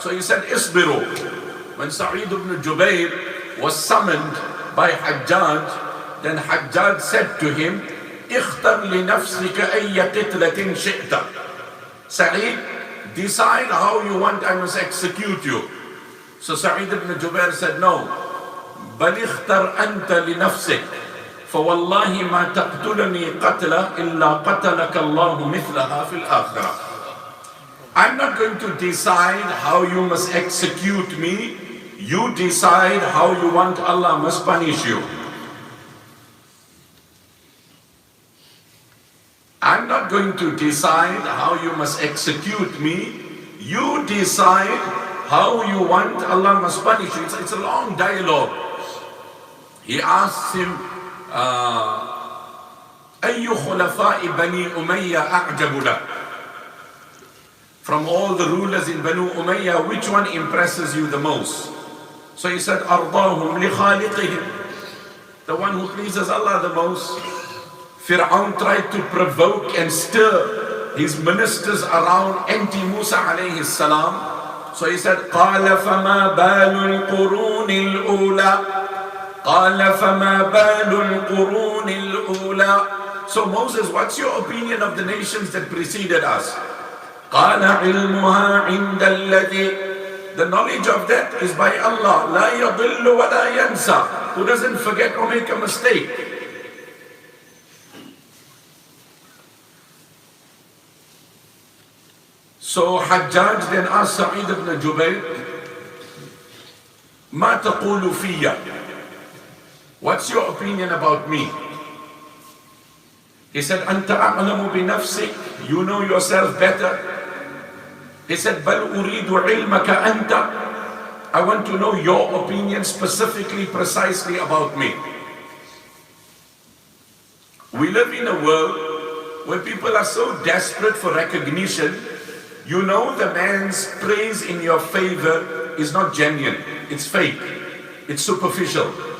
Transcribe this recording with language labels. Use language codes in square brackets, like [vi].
[en] So he said, Isbiru. When Sa'id ibn Jubayr was summoned by Hajjaj, then Hajjaj said to him, [ar] Ikhtar li nafsika ayya qitlatin shi'ta. [en] Sa'id, decide how you want I must execute you. So Sa'id ibn Jubair said, no. [ar] بل اختر أنت لنفسك فوالله ما تقتلني قتلة إلا قتلك الله مثلها في الآخرة. [en] I'm not going to decide how you must execute me. You decide how you want Allah must punish you. I'm not going to decide how you must execute me. You decide how you want Allah must punish you. It's a long dialogue. He asks him, [ar] أي خلفاء بني أمية أعجب لك? [en] From all the rulers in Banu Umayyah, which one impresses you the most? So he said, [ar] أرضاهم لخالقهم. [en] The one who pleases Allah the most. Fir'aun tried to provoke and stir his ministers around anti-Musa alayhi salam. So he said, [ar] قال فما بال القرون الأولى قال فما بال القرون الأولى. [en] So Moses, what's your opinion of the nations that preceded us? [ar] قال علمها عند الذي. [en] The knowledge of that is by Allah. [ar] لا يضل ولا ينسى. [en] Who doesn't forget or make a mistake. So Hajjaj then asked Sa'id ibn Jubayr, [ar] ما تقول فيا? [en] What's your opinion about me? He said, [ar] أنت أعلم بنفسك. [en] You know yourself better. He said, [ar] بل أريد علمك أنت. [en] I want to know your opinion specifically, precisely about me. We live in a world where people are so desperate for recognition. You know the man's praise in your favor is not genuine. It's fake. It's superficial.